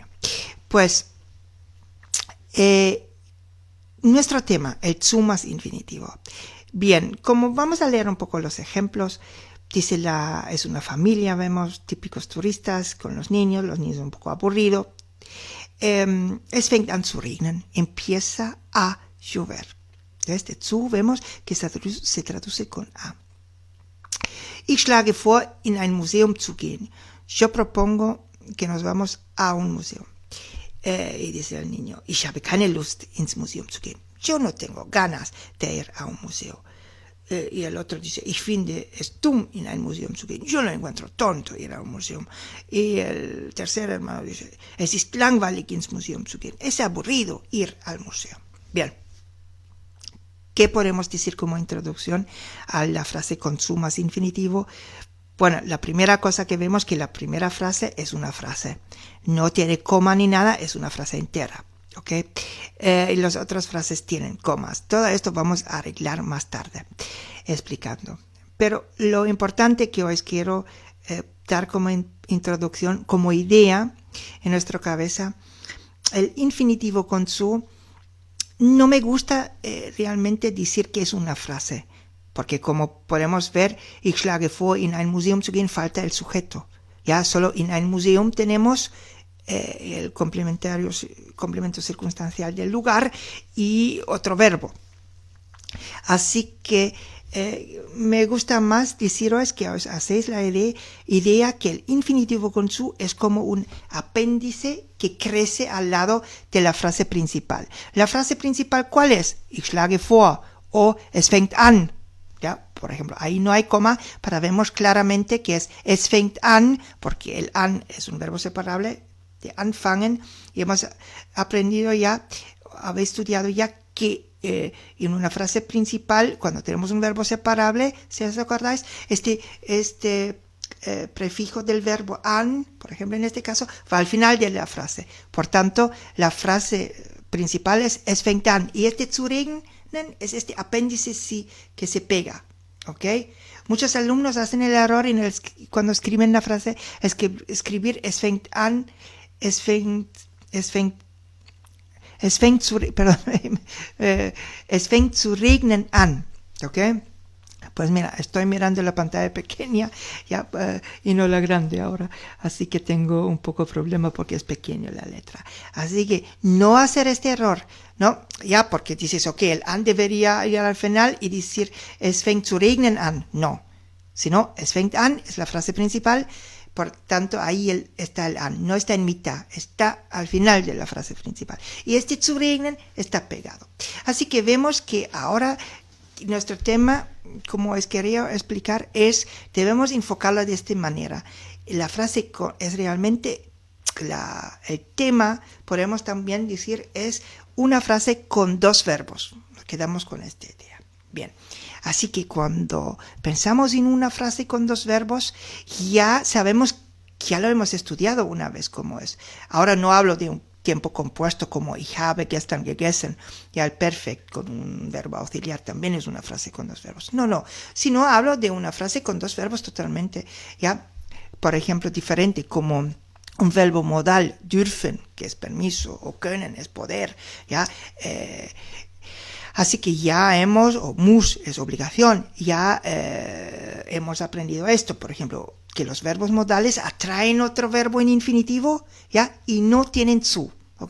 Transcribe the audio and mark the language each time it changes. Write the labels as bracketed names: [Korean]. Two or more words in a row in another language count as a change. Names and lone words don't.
[Spanish] Pues nuestro tema, el zu más infinitivo. Bien, como vamos a leer un poco los ejemplos, dice es una familia, vemos típicos turistas con los niños un poco aburridos. [German] Es fängt an zu regnen, [Spanish] empieza a llover. Este zu vemos que se traduce con a. [German] Ich schlage vor, in ein Museum zu gehen. [Spanish] Yo propongo que nos vamos a un museo. Y dice el niño, [German] ich habe keine Lust, ins Museum zu gehen. [Spanish] Yo no tengo ganas de ir a un museo. Y el otro dice, [German] ich finde es dumm, in ein Museum zu gehen. [Spanish] Yo lo encuentro tonto ir a un museo. Y el tercer hermano dice, [German] es ist langweilig, ins Museum zu gehen. [Spanish] Es aburrido ir al museo. Bien. ¿Qué podemos decir como introducción a la frase con zu más infinitivo? Bueno, la primera cosa que vemos que la primera frase es una frase. No tiene coma ni nada, es una frase entera. ¿Ok? Y las otras frases tienen comas. Todo esto vamos a arreglar más tarde, explicando. Pero lo importante que hoy quiero dar como introducción, como idea en nuestra cabeza, el infinitivo con zu. No me gusta realmente decir que es una frase, porque como podemos ver, [German] ich schlage vor, in ein Museum zu gehen, [Spanish] falta el sujeto. Ya solo [German] in ein Museum [Spanish] tenemos el complemento circunstancial del lugar y otro verbo. Así que me gusta más deciros que os hacéis la idea que el infinitivo con zu es como un apéndice que crece al lado de la frase principal. La frase principal, ¿cuál es? [German] Ich schlage vor o es fängt an. [Spanish] ¿Ya? Por ejemplo, ahí no hay coma para vemos claramente que [German] es fängt an, [Spanish] porque el an es un verbo separable de anfangen, y hemos aprendido ya, habéis estudiado ya que en una frase principal, cuando tenemos un verbo separable, si os acordáis, este prefijo del verbo an, por ejemplo en este caso, va al final de la frase. Por tanto, la frase principal es [German] fängt an, [Spanish] y este [German] zu regnen [Spanish] es este apéndice que se pega. ¿Ok? Muchos alumnos hacen el error cuando escriben la frase, escribir [German] es fängt an, es fängt zu regnen an, [Spanish] ¿ok? Pues mira, estoy mirando la pantalla pequeña ya, y no la grande ahora, así que tengo un poco de problema porque es pequeña la letra. Así que no hacer este error, ¿no? Ya, porque dices, ok, el an debería ir al final y decir, [German] es fängt zu regnen an. [Spanish] No, sino, [German] es fängt an, [Spanish] es la frase principal. Por tanto, ahí está el an, no está en mitad, está al final de la frase principal. Y este [German] zu regnen [Spanish] está pegado. Así que vemos que ahora nuestro tema, como os quería explicar, debemos enfocarlo de esta manera. La frase es realmente, el tema, podemos también decir, es una frase con dos verbos. Nos quedamos con esta idea. Bien. Así que cuando pensamos en una frase con dos verbos, ya sabemos que ya lo hemos estudiado una vez cómo es. Ahora no hablo de un tiempo compuesto como [German] ich habe gestern gegessen. [Spanish] Ya el perfect con un verbo auxiliar también es una frase con dos verbos. No, sino hablo de una frase con dos verbos totalmente, ya, por ejemplo, diferente, como un verbo modal, dürfen, que es permiso, o können, es poder, ya. Así que ya o muss es obligación, ya hemos aprendido esto, por ejemplo, que los verbos modales atraen otro verbo en infinitivo, ya, y no tienen zu, ¿ok?